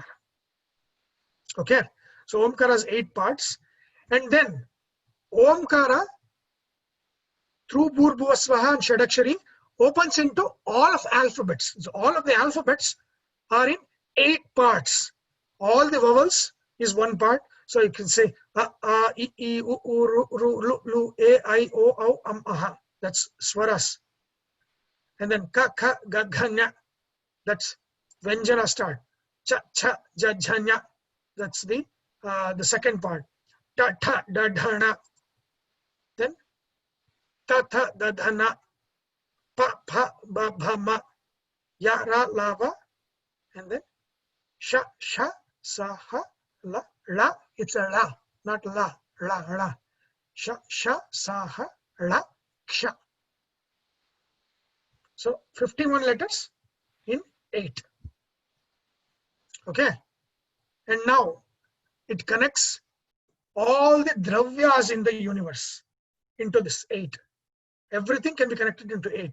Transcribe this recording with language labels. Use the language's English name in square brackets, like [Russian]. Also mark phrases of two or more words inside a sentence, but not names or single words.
[English] Okay, so Omkara has 8 parts, and then Omkara through Bhurbhuvasvaha and Shadakshari opens into all of alphabets. So all of the alphabets are in 8 parts. All the vowels is 1 part. So you can say a, I, I, [Sanskrit] U, Ru, Ru, Lu, E, I, O, Au, Aha. [English] That's swaras. And then [Sanskrit] ka, kha, ga, gha, nya. [English] That's Vyanjana start. [Sanskrit] Cha, cha, ja, jha, nya. [English] That's the second part. [Sanskrit] Ta, tha, da, dha, na. Then ta, tha, da, dha, na. Pa, pa, ba, bha, ma. Ya, ra, la, va. And then sha, sha, sa, ha, la, la. [English] It's a la, not la, la, la. [Sanskrit] Sha, sha, sa, ha, la, ksha. [English] So 51 letters in 8. Okay. And now it connects all the dravyas in the universe into this 8. Everything can be connected into 8.